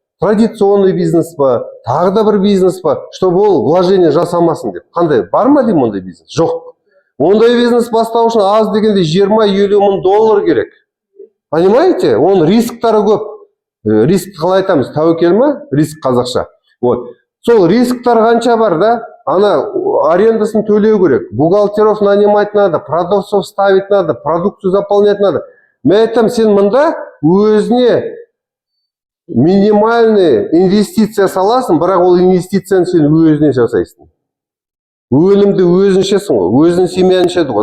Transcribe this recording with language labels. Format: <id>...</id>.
<ru>Традиционный</ru> <kk>бизнес па, тағы да бір бизнес па,</kk> <ru>чтобы</ru> <kk>ол вложение жасамасын деп. Қандай? Бар ма деймін ондай бизнес? Жоқ. Ондай бизнес бастау үшін аз дегенде 20-50 мың доллар керек.</kk> <ru>Понимаете?</ru> <kk>Оның рисктары көп. Риск қалай айтамыз? Тәуекел ма? Риск қазақша. Вот. Сол рисктар қанша бар, да? Ана арендасын төлеу керек.</kk> <ru>Бухгалтеров нанимать надо, продавцов ставить надо, продукцию заполнять надо.</ru> <kk>Мен айтам, сен мында өзіне</kk> <ru>минимальный</ru> <kk>инвестиция саласың, бірақ ол инвестицияны сен өзіне жасайсың. Өнімді өзіншесің ғой, өзінің семьяншеді ғой.</kk>